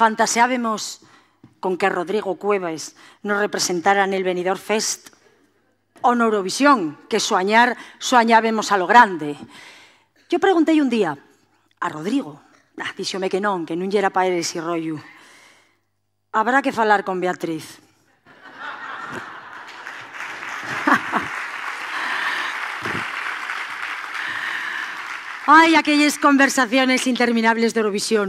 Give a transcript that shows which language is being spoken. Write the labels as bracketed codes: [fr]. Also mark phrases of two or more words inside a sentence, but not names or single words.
[es] fantaseábamos con que Rodrigo Cuevas nos representara en el Benidorm Fest o en Eurovisión, que soñábamos a lo grande. [gl] Yo preguntei un día a Rodrigo, díxome que non lle era para ese rollo. Habrá que falar con Beatriz. [es] Ay, aquellas conversaciones interminables de Eurovisión.